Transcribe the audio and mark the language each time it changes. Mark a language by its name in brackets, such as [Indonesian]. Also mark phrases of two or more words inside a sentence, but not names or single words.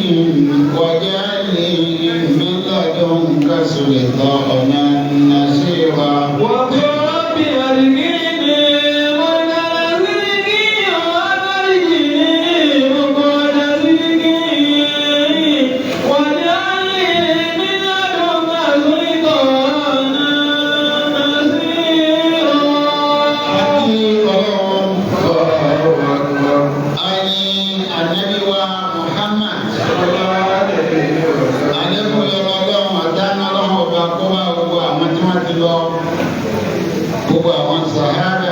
[Arabic] واجعلني من لدنك سلطانا نصيرا وقل رب أرني مورد صدقك وأخرجني مخرج صدقك واجعلني من لدنك سلطانا نصيرا [Yoruba] Ànábì wa Muhammad àlékún yọrọ ọlọ́run àdáná ọlọ́run ọba kó bá gbogbo àwọn tí wọ́n ti lọ gbogbo àwọn sàhábà